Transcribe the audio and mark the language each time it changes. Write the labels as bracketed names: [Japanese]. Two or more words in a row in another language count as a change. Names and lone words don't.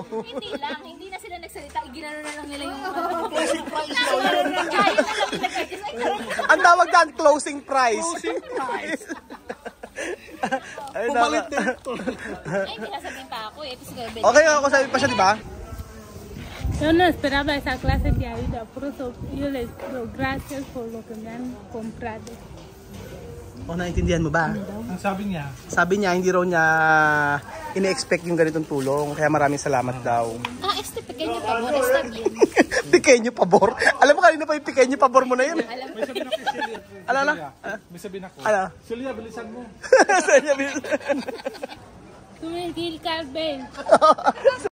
[Filipino] Hindi na sila nagsalita, ginano na lang nila yung [English] Closing price. [Filipino] Ang tawag dyan, [English] closing price. Closing price. [Filipino] Ay, Pumalit dito. Ay, hindi nasabihin pa ako eh. Okay, ako sabi pa siya, di ba? [Spanish] Yo no esperaba esa clase de ayuda, por eso yo les doy gracias por lo que me han comprado. [Filipino] O, naintindihan mo ba? Ang sabi niya, Sabi niya, hindi raw niya ine-expect yung ganitong tulong, kaya maraming salamat daw. [Spanish] este pequeño favor está bien. Pequeño pabor. [Filipino] Alam mo kanina pa yung [Spanish] pequeño pabor [Filipino] mo na yun. may sabihin ako kay Celia. Ala. May sabihin ako. Ala. Celia, bilisan mo. [Spanish] Tú me dijiste, Carmen.